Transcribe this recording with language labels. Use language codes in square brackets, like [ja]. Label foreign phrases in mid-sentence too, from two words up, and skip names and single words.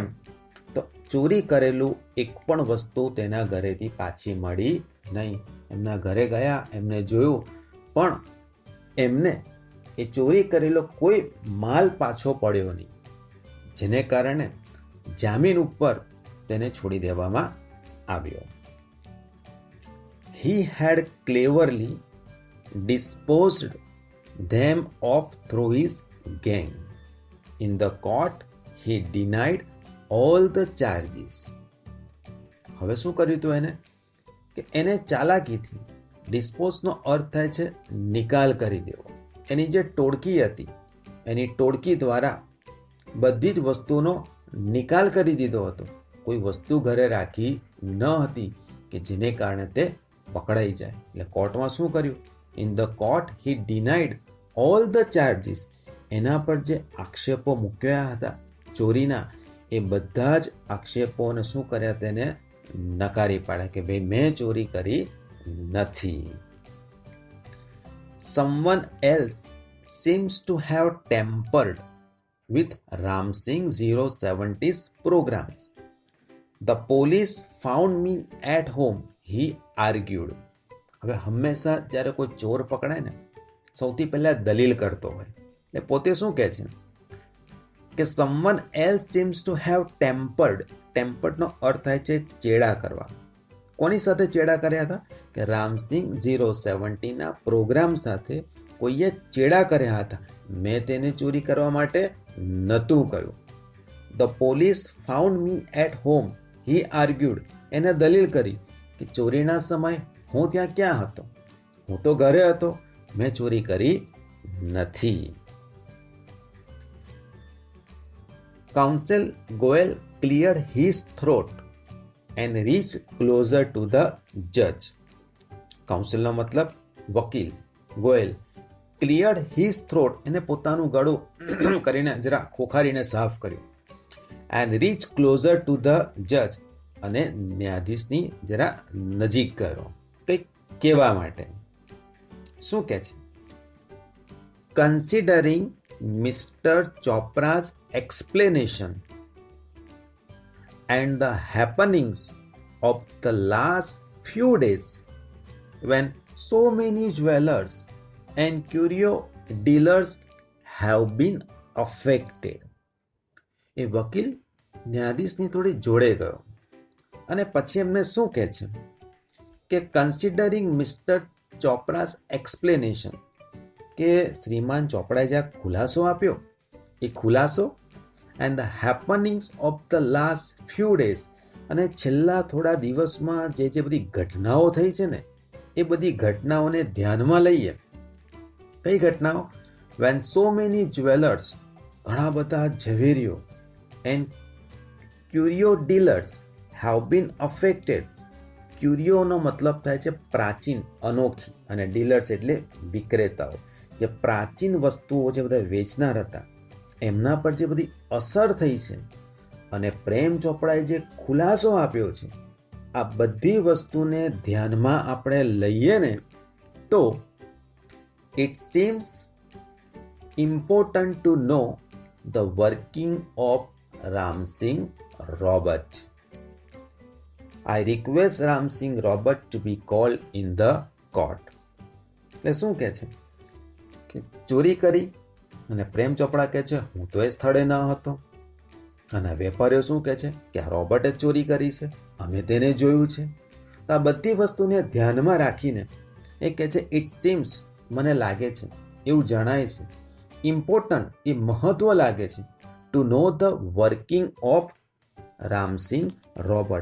[gu] તો ચોરી કરેલું એક પણ વસ્તુ તેના ઘરેથી પાછી મળી નહીં. એમના ઘરે ગયા, એમને જોયું, પણ એમને એ ચોરી કરેલો કોઈ માલ પાછો પડ્યો નહીં, જેને કારણે જામીન ઉપર તેને છોડી દેવામાં આવ્યો. [en] He had cleverly disposed them off through his gang. In the court, he denied all the charges. [gu] હવે શું કર્યું હતું એને? કે એને ચાલાકીથી, ડિસ્પોઝનો અર્થ થાય છે નિકાલ કરી દેવો. એની જે ટોળકી હતી, એની ટોળકી દ્વારા બધી જ વસ્તુનો નિકાલ કરી દીધો હતો. કોઈ વસ્તુ ઘરે રાખી ન હતી કે જેને કારણે તે પકડાઈ જાય. એટલે કોર્ટમાં શું કર્યું? [en] In the court he denied all the charges. [gu] એના પર જે આક્ષેપો મૂક્યા હતા ચોરીના, એ બધા જ આક્ષેપોને શું કર્યા? તેને નકારી પાડ્યા કે ભાઈ મેં ચોરી કરી નથી. [en] Someone else seems to have tampered with Ramsing 070's programs. The police found me at home, he argued. [gu] હવે હંમેશા જ્યારે કોઈ ચોર પકડાય ને, સૌથી પહેલા દલીલ કરતો હોય. એટલે પોતે શું કહે છે કે [en] someone else seems to have tampered. [gu] ટેમ્પર્ડનો અર્થ થાય છે ચેડા કરવા. કોની સાથે ચેડા કર્યા હતા? કે રામસિંગ 070ના પ્રોગ્રામ સાથે કોઈએ ચેડા કર્યા હતા. મેં તેને ચોરી કરવા માટે નહોતું કહ્યું. [en] The police found me at home, he argued. [gu] એને દલીલ કરી કે ચોરીના સમય હું ત્યાં ક્યાં હતો? હું તો ઘરે હતો, મેં ચોરી કરી નથી. [en] કાઉન્સિલ ગોયલ cleared his throat and reached closer to the judge. [gu] કાઉન્સિલનો મતલબ વકીલ. [en] Goyal cleared his throat, [gu] એને પોતાનું ગળું કરીને જરા ખોખારીને સાફ કર્યું. [en] and reach closer to the judge, [gu] અને ન્યાયાધીશની જરા નજીક ગયો કંઈક કહેવા માટે. શું કહે છે? [en] considering Mister Chopra's explanation and the happenings of the last few days, when so many jewelers and curio dealers have been affected. [gu] એ વકીલ ન્યાયાધીશની થોડી જોડે ગયો અને પછી એમને શું કહે છે કે [en] considering Mister Chopra's explanation, [gu] કે શ્રીમાન ચોપડાએ જે ખુલાસો આપ્યો, એ ખુલાસો [en] and the happenings of the last few days, [gu] અને છેલ્લા થોડા દિવસમાં જે બધી ઘટનાઓ થઈ છે ને, એ બધી ઘટનાઓને ધ્યાનમાં લઈએ. કઈ ઘટનાઓ? [en] when so many jewelers, [gu] ઘણા બધા ઝવેરીઓ, [en] and curio dealers have been affected, [gu] ક્યુરિયોનો મતલબ થાય છે પ્રાચીન, અનોખી, અને ડીલર્સ એટલે વિક્રેતાઓ. જે પ્રાચીન વસ્તુઓ જે બધા વેચનાર હતા એમના પર જે બધી અસર થઈ છે અને પ્રેમ ચોપડાએ જે ખુલાસો આપ્યો છે, આ બધી વસ્તુને ધ્યાનમાં આપણે લઈએ ને તો [en] It seems important to know the working of Ramsing Robert. I request Ramsing Robert to be called in the court. [gu] એટલે શું કહે છે કે ચોરી કરી અને પ્રેમ ચોપડા કહે છે હું તો એ સ્થળે ન હતો, અને વેપારીઓ શું કહે છે કે આ રોબર્ટે ચોરી કરી છે, અમે તેને જોયું છે. તો આ બધી વસ્તુને ધ્યાનમાં રાખીને એ કહે છે [en] It seems, [gu] મને લાગે છે, એવું જણાય છે, ઇમ્પોર્ટન્ટ એ મહત્વ લાગે છે, [en] to know the working of Ramsing Robert.